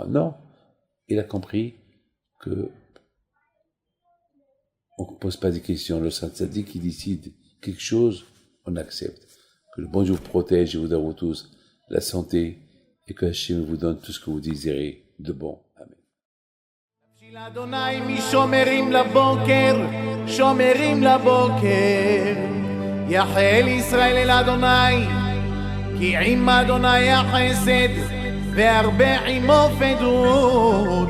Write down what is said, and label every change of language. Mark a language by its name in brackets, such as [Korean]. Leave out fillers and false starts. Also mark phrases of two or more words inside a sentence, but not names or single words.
[French] Non, il a compris que on ne pose pas des questions. Le Saint Tzaddik qui décide quelque chose, on accepte. Que le bon Dieu vous protège et vous donne à vous tous la santé et que Hachem vous donne tout ce que vous désirez de bon. Amen. [Hebrew] אדוני משומרים לבוקר, שומרים לבוקר. יחל ישראל אל אדוני, כי עם אדוני החסד, והרבה עמו פדות.